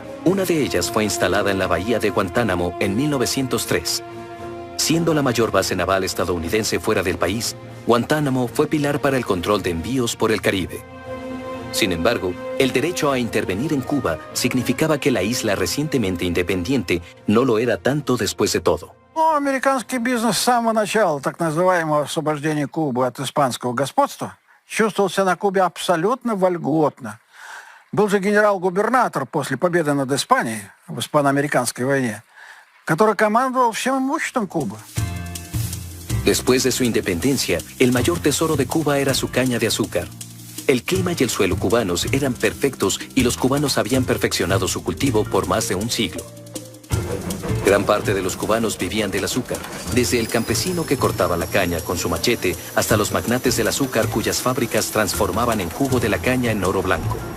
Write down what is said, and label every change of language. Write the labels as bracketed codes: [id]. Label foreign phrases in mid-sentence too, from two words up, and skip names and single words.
[es] Una de ellas fue instalada en la bahía de Guantánamo en 1903. Siendo la mayor base naval estadounidense fuera del país, Guantánamo fue pilar para el control de envíos por el Caribe. Sin embargo, el derecho a intervenir en Cuba significaba que la isla recientemente independiente no lo era tanto después de todo. [ru] Американский бизнес с самого начала так называемого освобождения Кубы от испанского господства чувствовал себя на Кубе абсолютно вольготно. Был же генерал-губернатор после победы над Испанией в испано-американской войне, который командовал всем имуществом Кубы. [es] Después de su independencia, el mayor tesoro de Cuba era su caña de azúcar. El clima y el suelo cubanos eran perfectos y los cubanos habían perfeccionado su cultivo por más de un siglo. Gran parte de los cubanos vivían del azúcar, desde el campesino que cortaba la caña con su machete hasta los magnates del azúcar cuyas fábricas transformaban el jugo de la caña en oro blanco.